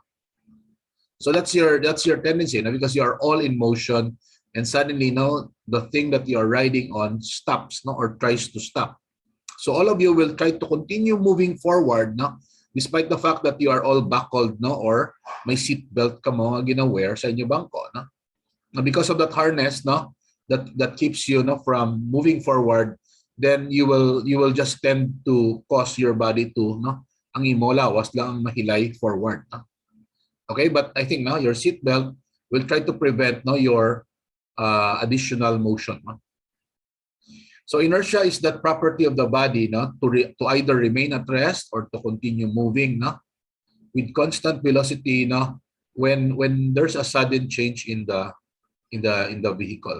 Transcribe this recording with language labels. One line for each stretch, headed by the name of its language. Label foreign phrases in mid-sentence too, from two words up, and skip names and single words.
English: So that's your tendency, no? Because you are all in motion, and suddenly no, the thing that you are riding on stops, no, or tries to stop. So all of you will try to continue moving forward, no, despite the fact that you are all buckled, no, or
Hiligaynon: may seat belt ka mo gina-wear sa inyo bangko,
English: no. Because of that harness, no, that keeps you no from moving forward, then you will just tend to cause your body to no
Hiligaynon: ang imo lawas lang ang mahilay
English: forward. No? Okay, but I think no your seat belt will try to prevent no your additional motion. No? So inertia is that property of the body, no, to either remain at rest or to continue moving, no, with constant velocity, no, when there's a sudden change in the vehicle.